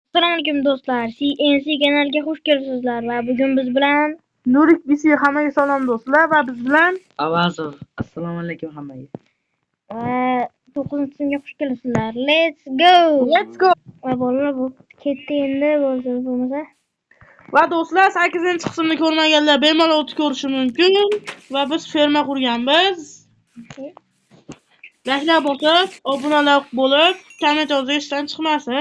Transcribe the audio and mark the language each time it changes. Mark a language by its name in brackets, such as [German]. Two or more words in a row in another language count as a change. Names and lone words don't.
[Uzbek] Assalomu alaykum do'stlar. CNC kanaliga xush kelibsizlar va bugun biz bilan Nurik BC hammaga salom do'stlar va biz bilan Avazov. Assalomu alaykum hammaga. va 9-sinfga xush kelibsizlar. [English] Let's go. Let's go. [Uzbek] Va bolalar bu ketdi endi bo'lmasa. Va do'stlar 8-qismni ko'rmaganlar bemalol o'tib ko'rishi mumkin va biz ferma qurganmiz. Like'lar bosib, obunalar bo'lib, komment yozish esdan chiqmasin.